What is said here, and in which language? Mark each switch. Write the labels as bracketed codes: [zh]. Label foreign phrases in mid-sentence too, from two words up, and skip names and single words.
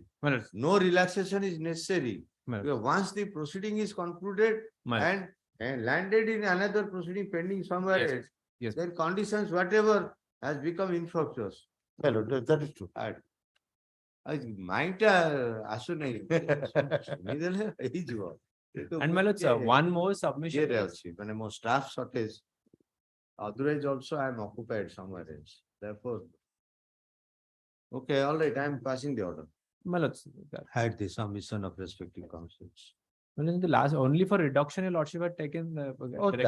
[en] my lords, No relaxation is necessary. my lords, Because once the proceeding is concluded my lords, and landed in another proceeding pending somewhere Yes, else, yes. then conditions whatever has become infructuous. My lord, that is true. [or] Mind ଆସୁନାହିଁ ଶୁଣିଦେଲେ ହେଇଯିବ। [en] And my lords, one more submission. [or] ଇଏରେ ଅଛି ମାନେ ମୋ [en] staff shortage. Otherwise also I am occupied somewhere else. Therefore, okay, all right, I am passing the order. My lords, Had the submission of respective councils. well, in the last, only for reduction, your lordship had taken. Oh, directed